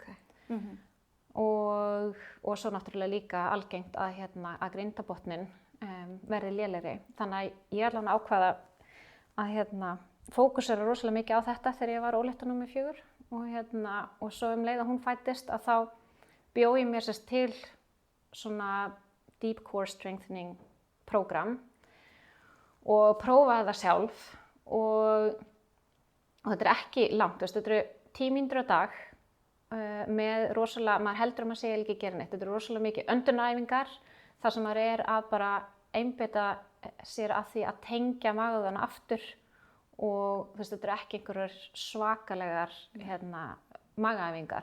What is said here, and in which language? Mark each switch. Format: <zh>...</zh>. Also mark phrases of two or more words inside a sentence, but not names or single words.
<is>Og svo náttúrulega líka algengt að grindabotninn verði lélegri. Þannig að ég allavega ákvaða að fókusera rosalega mikið á þetta þegar ég var ólétt númer 4 og svo leið að hún fæddist að þá bjó ég mér til svona</is> <en>deep core strengthening</en> <is>prógram og prófaði það sjálf og þetta er ekki langt, þetta eru 10 mínútur á dag með rosalega, maður heldur að maður segja ekki gera neitt, þetta eru rosalega mikið öndunaræfingar þar sem maður er að bara einbeita sér að því að tengja magavöðvana aftur og þetta eru ekki einhverjar svakalegar magaæfingar.</is>